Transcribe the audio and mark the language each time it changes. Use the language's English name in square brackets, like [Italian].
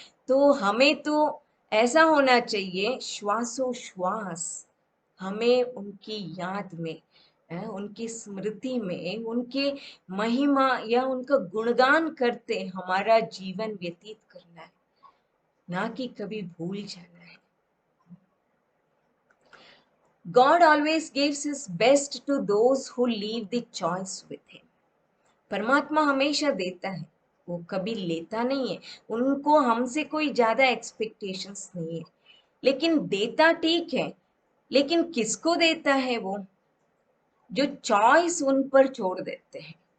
[Hindi] तो हमें तो ऐसा होना चाहिए, श्वासोश्वास हमें उनकी याद में, उनकी स्मृति में, उनके महिमा या उनका गुणगान करते हमारा जीवन व्यतीत करना है, ना कि कभी भूल जाना है। [English] God always gives his best to those who leave the choice with him. [Hindi] परमात्मा हमेशा देता है, वो कभी लेता नहीं है। उनको हमसे कोई ज्यादा एक्सपेक्टेशंस नहीं है, लेकिन देता ठीक है, लेकिन किसको देता है? वो जो चॉइस उन पर छोड़ देते हैं।